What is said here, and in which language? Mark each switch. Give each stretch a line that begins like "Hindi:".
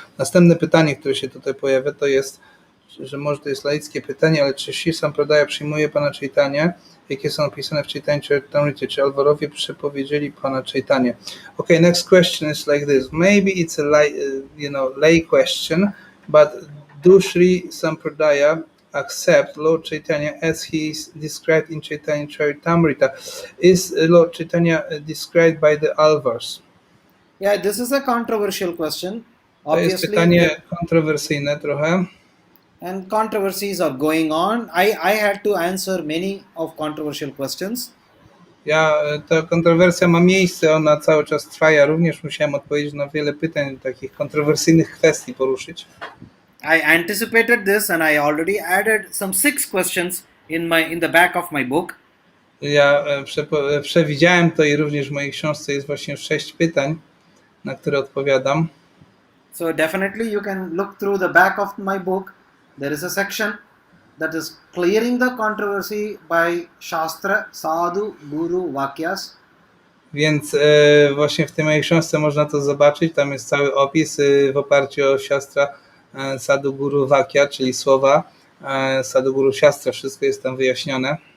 Polish: Następne pytanie, które się tutaj pojawia, to jest, że może to jest laickie pytanie, ale czy Sri Sampradaja przyjmuje Pana Chaitanya, jakie są opisane w Chaitanya Charitamrita, czy Alvarowie przepowiedzieli Pana Chaitanya?
English: Okay, next question is like this. Maybe it's a lay question, but do Sri Sampradaya accept Lord Chaitanya as he is described in Chaitanya Charitamrita? Is Lord Chaitanya described by the Alvars? Yeah, this is a controversial question.
Polish: To jest
English: Obviously,
Polish: pytanie kontrowersyjne trochę.
English: and controversies are going on. I had to answer many of controversial questions.
Polish: Ta kontrowersja ma miejsce, ona cały czas trwa. Ja również musiałem odpowiedzieć na wiele pytań, takich kontrowersyjnych kwestii poruszyć.
English: I anticipated this and I already added some 6 questions in the back of my book.
Polish: Ja przewidziałem to i również w mojej książce jest właśnie 6 pytań, na które odpowiadam.
English: So definitely you can look through the back of my book. There is a section that is clearing the controversy by Shastra, Sadhu, Guru, Vakyas.
Polish: Więc właśnie w tej mojej książce można to zobaczyć. Tam jest cały opis w oparciu o Shastra, Sadhu, Guru, Vakya, czyli słowa Sadhu, Guru, Shastra. Wszystko jest tam wyjaśnione.